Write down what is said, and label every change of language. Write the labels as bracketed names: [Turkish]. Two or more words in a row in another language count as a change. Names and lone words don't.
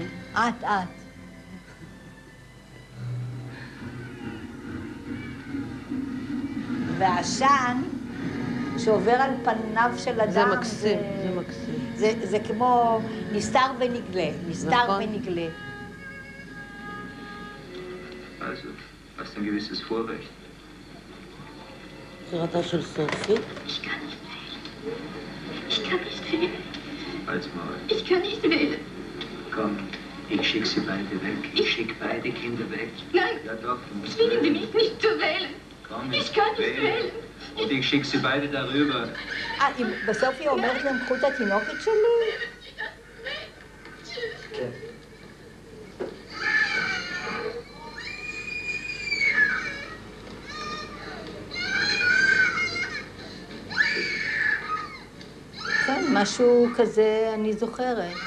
[Hebrew] את. והעשן שעובר על פניו של אדם, זה מקסים, זה מקסים. זה כמו נסתר ונגלה, נסתר ונגלה. [German] Also, hast ein gewisses Vorrecht. [Hebrew] בחירתה של סופי. [German] Ich kann nicht wählen. Ich kann nicht wählen. Halt's Maul. Ich kann nicht wählen. Komm, ich schick sie beide weg. Ich schick beide Kinder weg. Nein. Ja doch, du musst Zwingen Sie wählen. mich nicht zu wählen. Komm, Ich kann nicht wählen. Und ich schick sie beide darüber. [Hebrew] בסוף היא אומרת להם, קחו את התינוקת שלי? כן. כן, משהו כזה אני זוכרת.